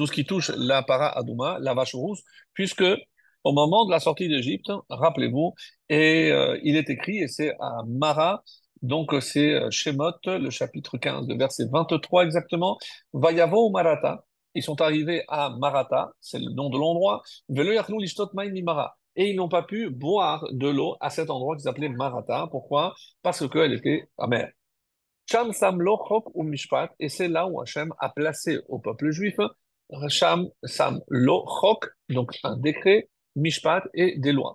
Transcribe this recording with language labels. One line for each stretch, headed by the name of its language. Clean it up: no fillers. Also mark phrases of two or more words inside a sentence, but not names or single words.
French: ce qui touche la
Hebrew: פרה אדומה,
French: la vache rousse, puisque au moment de la sortie d'Égypte, rappelez-vous, et il est écrit, et c'est à Mara, donc c'est Shemot, le chapitre 15, le verset 23 exactement,
Hebrew: ויבאו מרתה,
French: ils sont arrivés à Marata, c'est le nom de l'endroit,
Hebrew: ולא יכלו לשתות מים ממרה,
French: et ils n'ont pas pu boire de l'eau à cet endroit qu'ils appelaient Marata. Pourquoi? Parce qu'elle était amère.
Hebrew: שם שם לו חק ומשפט,
French: et c'est là où Hachem a placé au peuple juif
Hebrew: שם שם לו חק,
French: donc un décret, Mishpat et des lois.